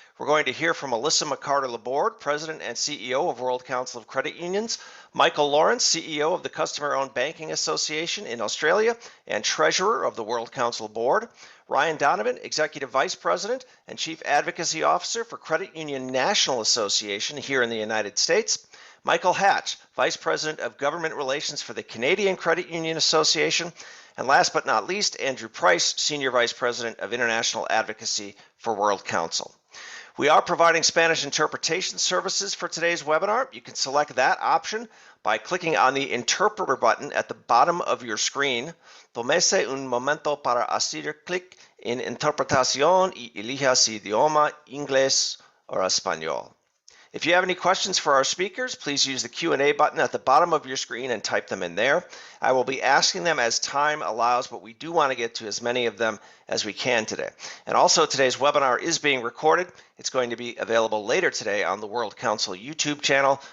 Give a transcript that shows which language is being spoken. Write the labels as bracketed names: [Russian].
[English] We're going to hear from Alyssa McCarter-Laborde, President and CEO of World Council of Credit Unions, Michael Lawrence, CEO of the Customer-Owned Banking Association in Australia and Treasurer of the World Council Board, Ryan Donovan, Executive Vice President and Chief Advocacy Officer for Credit Union National Association here in the United States, Michael Hatch, Vice President of Government Relations for the Canadian Credit Union Association, and last but not least, Andrew Price, Senior Vice President of International Advocacy for World Council. We are providing Spanish interpretation services for today's webinar. You can select that option by clicking on the interpreter button at the bottom of your screen. [Spanish] Tómese un momento para hacer clic en interpretación y elija si idioma inglés o español. [English] If you have any questions for our speakers, please use the Q&A button at the bottom of your screen and type them in there. I will be asking them as time allows, but we do want to get to as many of them as we can today. And also, today's webinar is being recorded. It's going to be available later today on the World Council YouTube channel.